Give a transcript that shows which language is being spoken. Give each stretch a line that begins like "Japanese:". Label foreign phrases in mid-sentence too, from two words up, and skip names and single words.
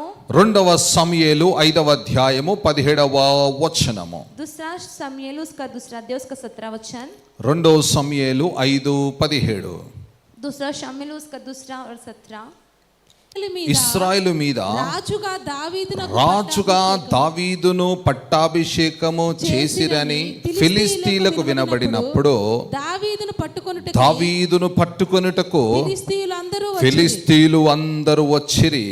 Telugu: రెండవ సమూయేలు 5వ అధ్యాయము 17వ వచనము.
Hindi: दूसरा समूएल उसका दूसरा अध्याय उसका 17 वचन.
Telugu: రెండవ సమూయేలు 5:17.
Hindi: दूसरा शमूएल उसका दूसरा और 17.
Telugu: ఇశ్రాయేలు మీద రాజుగా దావీదును పట్టాభిషేకము చేసిరని ఫిలిష్తీయులకు వినబడినప్పుడు దావీదును పట్టుకొనుటకు ఫిలిష్తీయులు అందరూ వచ్చిరి.